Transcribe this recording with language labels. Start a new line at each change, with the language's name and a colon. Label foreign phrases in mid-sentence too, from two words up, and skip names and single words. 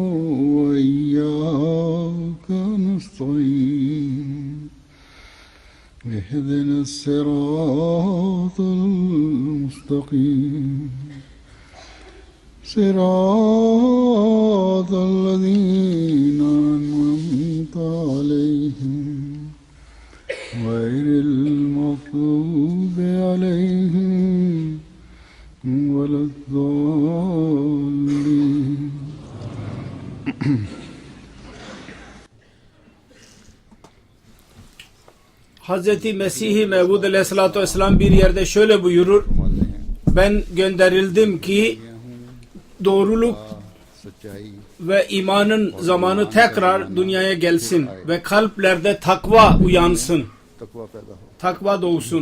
Arabic: وإياك نستعين اهدنا الصراط المستقيم صراط الذين أنعمت عليهم غير المغضوب عليهم ولا الضالين
Turkish: Hazreti Mesih-i Mevud Aleyhisselatü Vesselam bir yerde şöyle buyurur: ben gönderildim ki doğruluk ve imanın zamanı tekrar dünyaya gelsin ve kalplerde takva uyansın, takva doğsun.